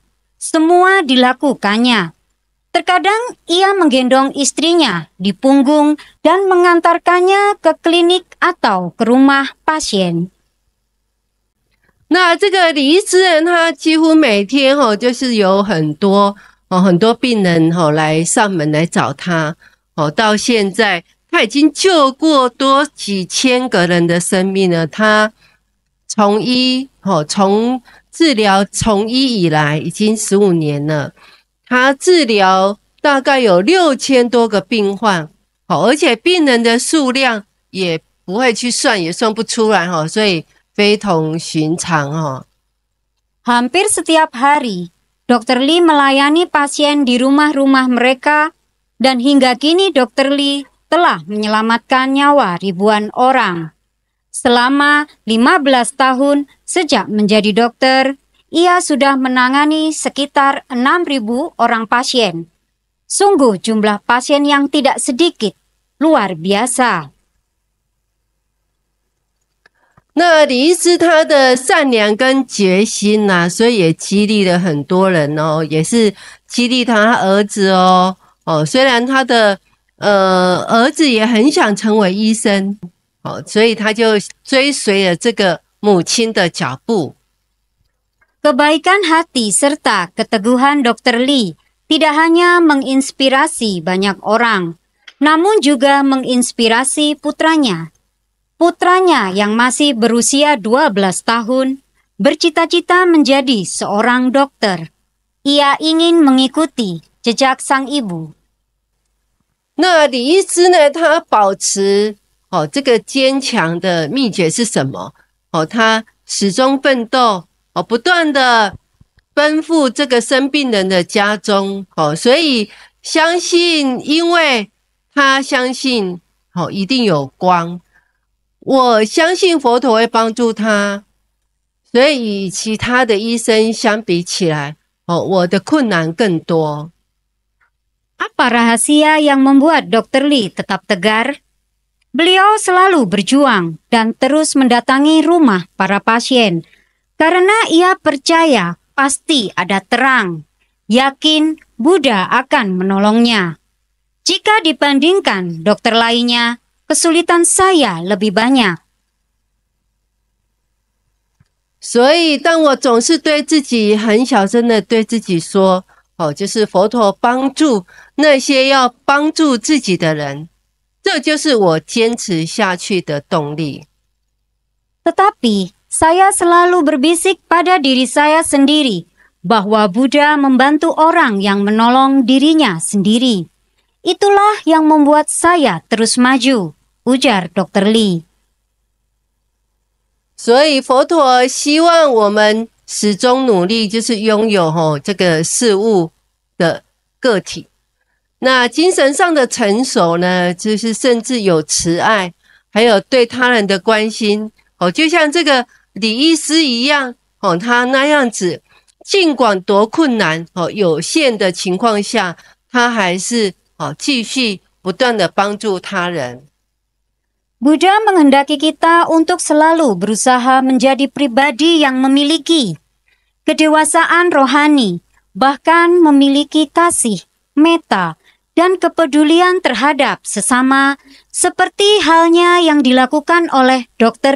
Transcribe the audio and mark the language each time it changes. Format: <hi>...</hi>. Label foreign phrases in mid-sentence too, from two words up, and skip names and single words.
<id>Semua dilakukannya. Terkadang ia menggendong istrinya di punggung dan mengantarkannya ke klinik atau ke rumah pasien.</id> <zh>那这个李医师人，他几乎每天就是有很多病人来上门来找他，到现在他已经救过几千个人的生命了。他从治疗从医以来已经15年了，他治疗大概有6000多个病患，而且病人的数量也不会去算，也算不出来，所以非同寻常。</zh> <id>Hampir setiap hari, Dr. Li melayani pasien di rumah-rumah mereka dan hingga kini Dr. Li telah menyelamatkan nyawa ribuan orang. Selama 15 tahun sejak menjadi dokter, ia sudah menangani sekitar 6.000 orang pasien. Sungguh jumlah pasien yang tidak sedikit, luar biasa.</id> <zh>那李医师他的善良跟决心所以也激励了很多人也是激励他儿子虽然他的儿子也很想成为医生，所以他就追随了这个母亲的脚步。</zh> <id>Kebaikan hati serta keteguhan Dr. Li tidak hanya menginspirasi banyak orang, namun juga menginspirasi putranya. Putranya yang masih berusia 12 tahun bercita-cita menjadi seorang dokter. Ia ingin mengikuti jejak sang ibu.</id> <zh>那李医师呢，他保持这个坚强的秘诀是什么？他始终奋斗，不断的奔赴这个生病人的家中，所以相信，因为他相信，一定有光。我相信佛陀会帮助他，所以与其他的医生相比起来，我的困难更多。</zh> <id>Apa rahasia yang membuat Dr. Lee tetap tegar? Beliau selalu berjuang dan terus mendatangi rumah para pasien karena ia percaya pasti ada terang, yakin Buddha akan menolongnya. Jika dibandingkan dokter lainnya, kesulitan saya lebih banyak.</id> <zh>所以当我总是对自己很小声的对自己说，就是佛陀帮助那些要帮助自己的人，这就是我坚持下去的动力。</zh> <id>Tetapi saya selalu berbisik pada diri saya sendiri bahwa Buddha membantu orang yang menolong dirinya sendiri. Itulah yang membuat saya terus maju, ujar Dr. Lee.</id> <zh>所以佛陀希望我们始终努力，就是拥有这个事物的个体。那精神上的成熟呢，就是甚至有慈爱，还有对他人的关心。就像这个李医师一样，他那样子，尽管多困难，有限的情况下，他还是继续不断的帮助他人。</zh> <id>Buddha menghendaki kita untuk selalu berusaha menjadi pribadi yang memiliki kedewasaan rohani, bahkan memiliki kasih, metta, dan kepedulian terhadap sesama, seperti halnya yang dilakukan oleh Dr.</id>